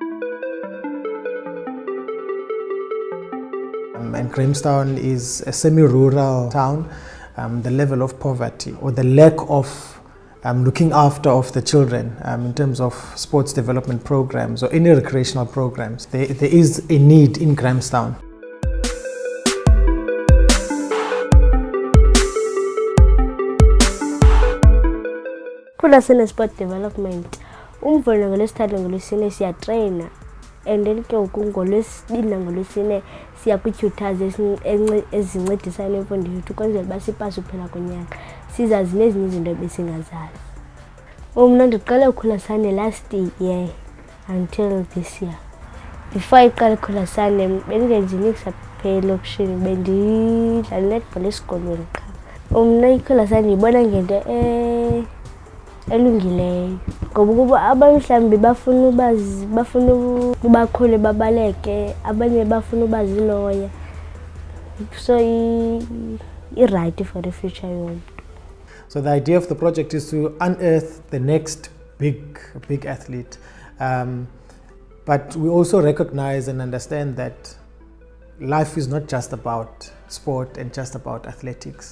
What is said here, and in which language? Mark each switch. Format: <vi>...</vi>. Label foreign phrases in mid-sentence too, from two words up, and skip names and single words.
<en>And Grahamstown is a semi-rural town. The level of poverty or the lack of looking after of the children in terms of sports development programs or any recreational programs, there is a need in Grahamstown.</en> <xh>Khulasande Sports Development, umvulo ngolwesithathu ngolwesine siyatrayina,</xh> <en>and then</en> <xh>ke ngolwesibini ngolwesine siya kwi-tutors ezincedisa nemfundo yethu ukwenzela uba sipase uphela konyaka sizazi nezinye izinto ebesingazazi. Mna ndiqale uKhulasande</xh> <en>last year until this year.</en> <xh>Before iqale uKhulasande bendingenzi niks apha elokishini, bendidlala netball esikolweni qha. Mna iKhulasande ndiyibona ngento elungileyo ngoba kuba abanye mhlawumbi bafuna ubakhule babaleke, abanye bafuna uba ziloya,</xh> <en>so i-right for the future yomntu. So the idea of the project is to unearth the next big athlete, but we also recognize and understand that life is not just about sport and just about athletics.</en>